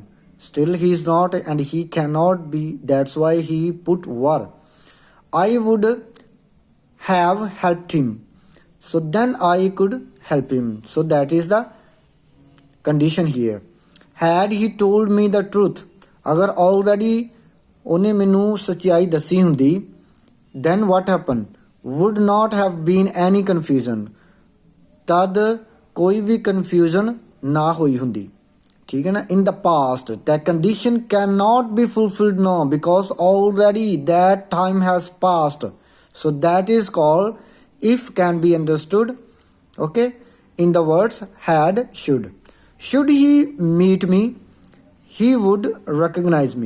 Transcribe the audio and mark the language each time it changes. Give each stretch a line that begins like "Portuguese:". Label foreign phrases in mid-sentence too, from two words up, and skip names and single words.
English: Still he is not and he cannot be. That's why he put were. I would have helped him. So then I could help him. So that is the condition here. Had he told me the truth, अगर already
Punjabi: ਉਹਨੇ ਮੈਨੂੰ ਸੱਚਾਈ ਦੱਸੀ ਹੁੰਦੀ,
English: then what happened? Would not have been any confusion.
Punjabi: ਤਦ ਕੋਈ ਵੀ confusion ਨਾ ਹੋਈ ਹੁੰਦੀ.
Hindi: ठीक है ना?
English: In the past, that condition cannot be fulfilled now because already that time has passed. So that is called if can be understood. Okay, in the words had, should. Should he meet me, he would recognize me.